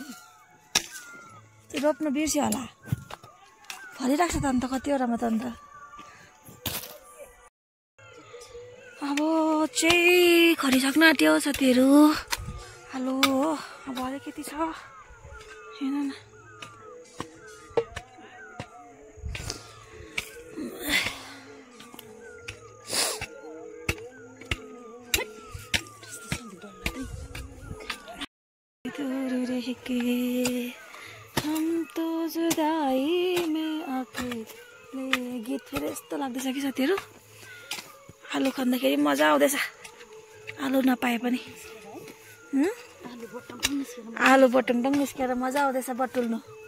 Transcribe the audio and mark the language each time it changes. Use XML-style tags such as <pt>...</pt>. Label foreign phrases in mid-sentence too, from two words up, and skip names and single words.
<ne>रोप्नु बिर्स्यो होला, फलिरहेको छ त अन्त कतिवटामा त अन्त। अब चाहिँ खरिसक्न आँट्यो साथीहरू। हेलो अब अलिकति छ हेर्न न।</ne> <hi>हम तो जुदाई में अकेले</hi> <ne>गीत फेरि यस्तो लाग्दैछ कि साथीहरू। आलु खाँदाखेरि मजा आउँदैछ, आलु नपाए पनि। आलु बटुङटङ निस्केर मजा आउँदैछ बटुल्नु।</ne>